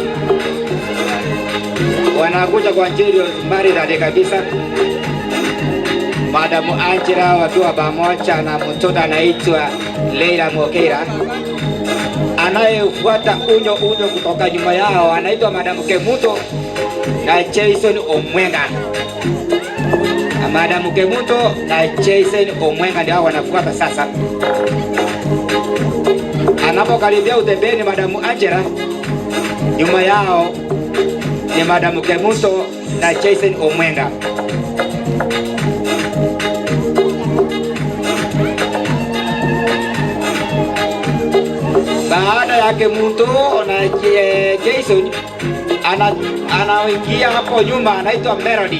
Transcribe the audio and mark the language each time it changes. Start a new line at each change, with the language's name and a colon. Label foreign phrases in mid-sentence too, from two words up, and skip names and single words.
Swahili: Wanakuja kwa njia maridadi kabisa. Madam Angela wakiwa pamoja na mtoto anaitwa Leila Mokera. Anayefuata unyo kutoka nyuma yao anaitwa Madam Kemuto na Jason Omwenga. Madam Kemuto na Jason Omwenga ndio wanafuata sasa. Anapokaribia utembeni Madam Angela, nyuma yao ni Madam Kemuto na Jason Omwenga. Baada ya Kemuto na Jason anaingia hapo nyuma anaitwa Melody.